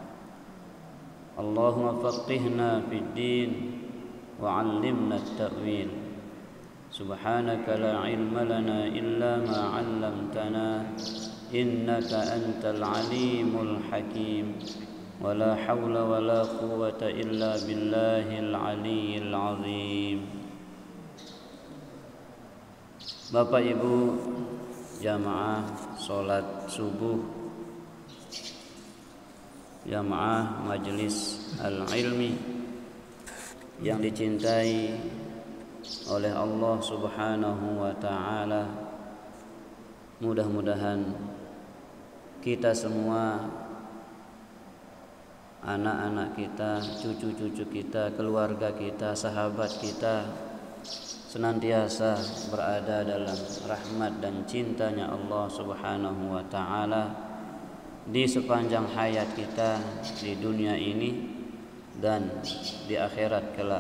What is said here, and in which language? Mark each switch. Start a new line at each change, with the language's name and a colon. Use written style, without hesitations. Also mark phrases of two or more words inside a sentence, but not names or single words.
Arabic: اللهم فقهنا في الدين وعلمنا التأويل. سبحانك لا علم لنا إلا ما علمتنا إنك أنت العليم الحكيم. ولا حول ولا قوة إلا بالله العلي العظيم.
Indonesian: Bapak Ibu jamaah salat subuh, jamaah majelis al-ilmi yang dicintai oleh Allah
Arabic: سبحانه وتعالى,
Indonesian: mudah-mudahan kita semua, anak-anak kita, cucu-cucu kita, keluarga kita, sahabat kita senantiasa berada dalam rahmat dan cintanya Allah
Arabic: سبحانه وتعالى
Indonesian: di sepanjang hayat kita di dunia ini dan di akhirat kelak.